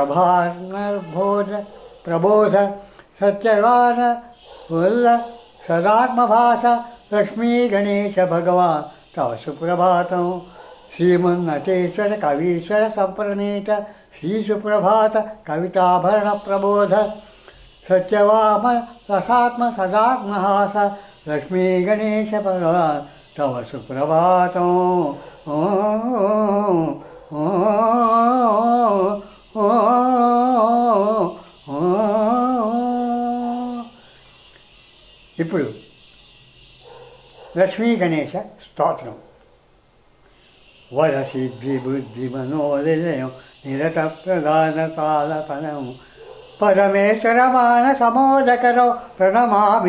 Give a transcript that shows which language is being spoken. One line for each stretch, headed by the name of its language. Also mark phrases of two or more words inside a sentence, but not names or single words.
Sanskrit: प्रबोध सत्यवान वल्ल सदात्मभास लक्ष्मी गणेश भगवान् तव सुप्रभातं श्रीमन्नटेश्वर कवीश्वर संप्रणीत श्री सुप्रभात कविताभरण प्रबोध सत्यवाम रसात्म सदात्महास लक्ष्मी गणेश भगवान् तव सुप्रभातं
Telugu: ఇప్పుడు లక్ష్మీ గణేశ స్తోత్రం
Sanskrit: वरसिद्धि बुद्धि मनोदयं निरत प्रधान कालपनं परमेश्वर मानसमोदकरं प्रणमामि